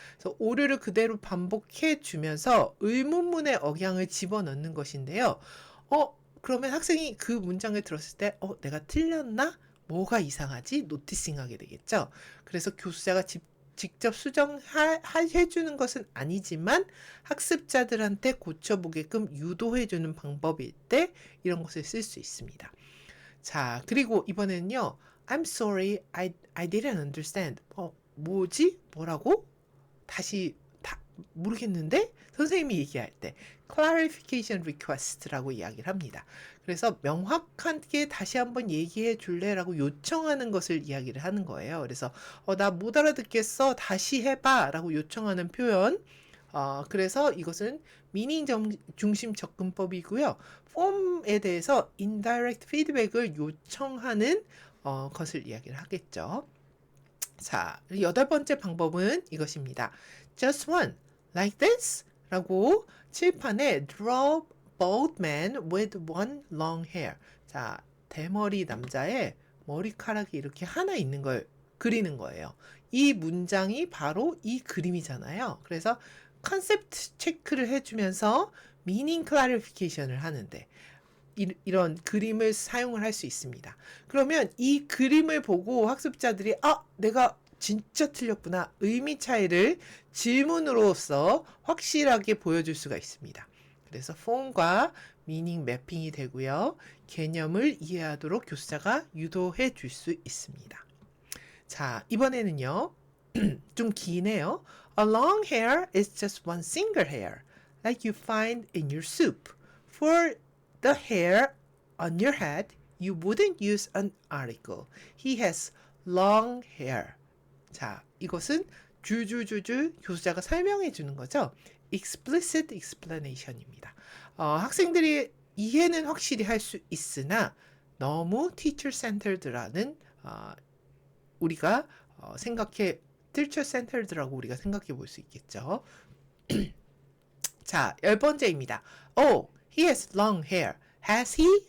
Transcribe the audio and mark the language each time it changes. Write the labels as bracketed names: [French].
[Korean] 그래서 오류를 그대로 반복해 주면서 의문문의 억양을 집어넣는 것인데요. 그러면 학생이 그 문장을 들었을 때 내가 틀렸나? 뭐가 이상하지? 노티싱하게 되겠죠. 그래서 교수자가 직접 수정해주는 것은 아니지만 학습자들한테 고쳐보게끔 유도해주는 방법일 때 이런 것을 쓸 수 있습니다. 자, 그리고 이번에는요. [English] I'm sorry, I didn't understand. [Korean] 뭐지? 뭐라고? 다시 모르겠는데? 선생님이 얘기할 때 clarification request라고 이야기를 합니다. 그래서 명확하게 다시 한번 얘기해 줄래라고 요청하는 것을 이야기를 하는 거예요. 그래서 나 못 알아듣겠어. 다시 해봐 라고 요청하는 표현. 그래서 이것은 미닝 중심 접근법이고요. 폼에 대해서 indirect feedback을 요청하는 것을 이야기를 하겠죠. 자, 8번째 방법은 이것입니다. [English] Just one, like this [Korean] 라고 칠판에 [English] draw bald man with one long hair. [Korean] 자, 대머리 남자의 머리카락이 이렇게 하나 있는 걸 그리는 거예요. 이 문장이 바로 이 그림이잖아요. 그래서 컨셉트 체크를 해주면서 미닝 클래리피케이션을 하는데 이런 그림을 사용을 할 수 있습니다. 그러면 이 그림을 보고 학습자들이 내가 진짜 틀렸구나. 의미 차이를 질문으로서 확실하게 보여줄 수가 있습니다. 그래서 폼과 미닝 매핑이 되고요. 개념을 이해하도록 교수자가 유도해 줄 수 있습니다. 자, 이번에는요. 좀 기네요. [English] A long hair is just one single hair, like you find in your soup. For the hair on your head, you wouldn't use an article. He has long hair. [Korean] 자, 이것은 줄줄줄줄 교수자가 설명해 주는 거죠. [English] explicit explanation [Korean] 입니다. 학생들이 이해는 확실히 할 수 있으나 너무 teacher centered라는 우리가 teacher centered라고 우리가 생각해 볼 수 있겠죠. 자, 10번째입니다. [English] He has long hair. Has he?